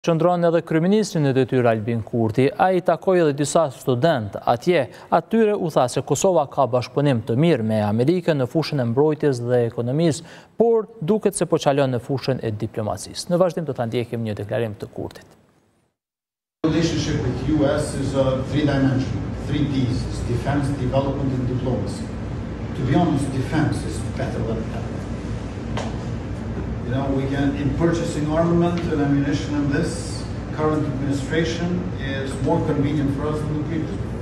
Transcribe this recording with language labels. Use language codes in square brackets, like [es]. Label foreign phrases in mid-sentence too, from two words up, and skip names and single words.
[sq] Qëndron edhe kryeministri në detyrë Albin Kurti, a i takoi edhe disa student atje, atyre u tha se Kosova ka bashkëpunim të mirë me Amerikën në fushën e mbrojtjes dhe ekonomisë, por duket se po qalon në fushën e diplomacisë. Në vazhdim do ta ndjekim një deklarim të Kurtit. [en] Relationship with US is a three-dimensional, 3 Ds, it's defense, development and diplomacy. To be honest, defense is better than that. You know, in purchasing armament and ammunition in this current administration is more convenient for us than the previous one.